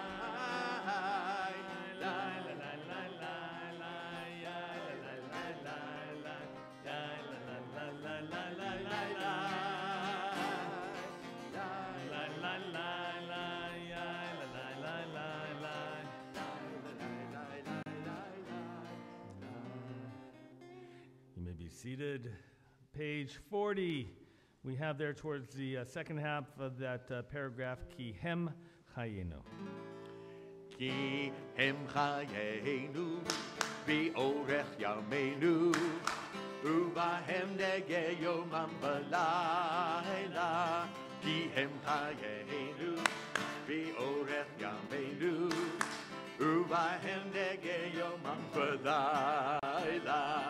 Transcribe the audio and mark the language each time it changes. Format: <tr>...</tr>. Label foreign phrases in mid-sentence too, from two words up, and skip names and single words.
<en>La la la la la la. Ya la la la la la. Ya la la la la la la la la. La la la la la. Ya la la la la la. You may be seated. Page 40. We have there towards the second half of that paragraph,</en> <he>כי הם חיינו. כי הם חיינו וארך ימינו ובהם נהגה יומם ולילה. כי הם חיינו וארך ימינו ובהם נהגה יומם ולילה.</he>